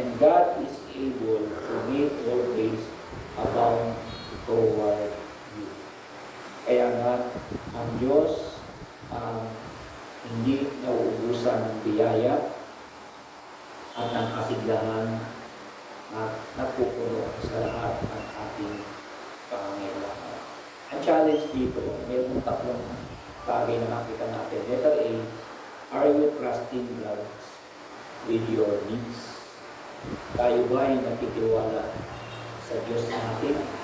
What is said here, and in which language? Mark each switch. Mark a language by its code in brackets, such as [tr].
[en] And God is able to make all grace abound toward you. [tl] Kaya nga, ang Diyos hindi nauubusan ng biyaya at ng kasiglahan at napupuno sa lahat ng ating pangangailangan. Ang challenge dito, mayroong tatlong bagay na makita natin. [en] Letter A, are you trusting God with your needs? [tl] Tayo ba ay nakitiwala sa Diyos natin?